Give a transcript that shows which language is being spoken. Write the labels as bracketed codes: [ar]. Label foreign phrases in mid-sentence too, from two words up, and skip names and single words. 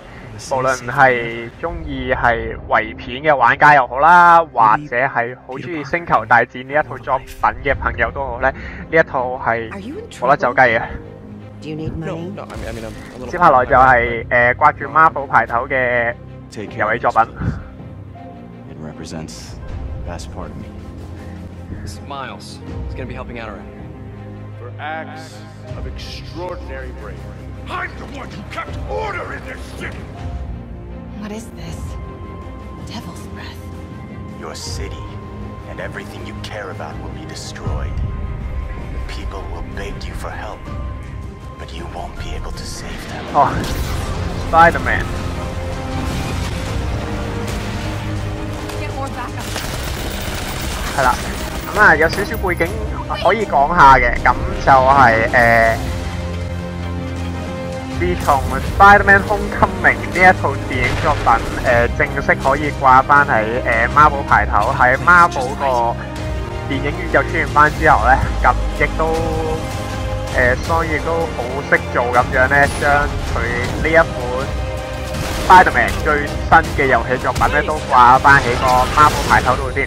[yue] 無論係中意係圍片嘅玩家又好啦，或者係好中意星球大戰呢一套作品嘅朋友都好咧，呢一套係冇得走雞嘅。接下來就係掛住 Marvel 牌頭嘅遊戲作品。 [en] This is Miles. He's gonna be helping out around here. For acts of extraordinary bravery. I'm the one who kept order in this city! What is this? Devil's breath. Your city and everything you care about will be destroyed. The people will beg you for help, but you won't be able to save them. Oh, Spider-Man. Get more backup. [yue] 係啦，咁啊有少少背景可以講下嘅，咁就係自從 Spider-Man Homecoming 呢一套電影作品正式可以掛翻喺Marvel 牌頭，喺 Marvel 個電影宇宙出現翻之後咧，咁亦都Sony 亦都好識做咁樣咧，將佢呢一款 Spider-Man 最新嘅遊戲作品咧都掛翻喺個 Marvel 牌頭度先。